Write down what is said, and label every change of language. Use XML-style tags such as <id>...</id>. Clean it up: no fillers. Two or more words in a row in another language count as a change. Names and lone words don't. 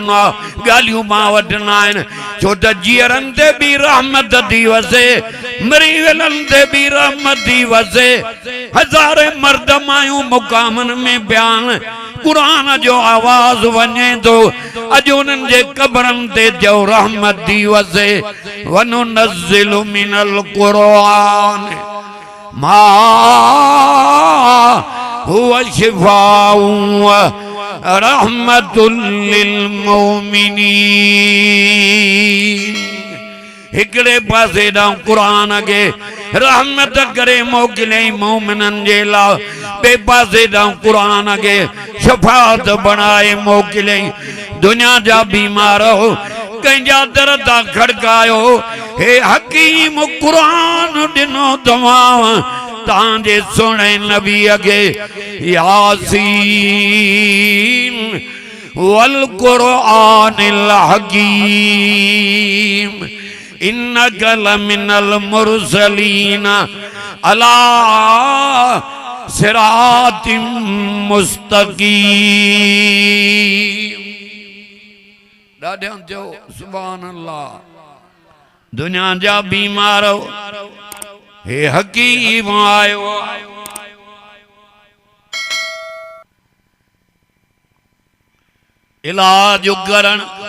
<sd>आहे ॻाल्हियूं मां वटि न आहिनि छो त जीअरनि ते बि रहमत थी वसे मरी वियलनि ते बि रहमत थी वसे हज़ारे मर्द मायूं मुक़ामनि में बयान क़ुरान जो आवाज़ वञे थो अॼु उन्हनि जे क़बरनि ते जो रहमत थी वसे</sd> <ar>وننزل من القرآن ما هو شفاء رحمة للمؤمنين</ar> <sd>हिकड़े पासे ॾांहुं क़ुरान खे रहमत करे मोकिलियईं मोमिननि जे लाइ ॿिए पासे ॾांहुं क़ुरान खे शफ़ाअत बणाए मोकिलियईं दुनिया जा बीमार हो कंहिंजा दर तां खड़कायो हे हकीम क़ुरान ॾिनो तव्हां तव्हांजे सुहिणे नबीअ खे</sd> <ar>يس والقرآن حكيم إنك لمن المرسلين على صراط مستقيم</ar> <sd>ॾाढा चओ</sd> <ar>سبحان الله</ar> <sd>दुनिया जा बीमार हे हकीम आयो इलाज करण</sd>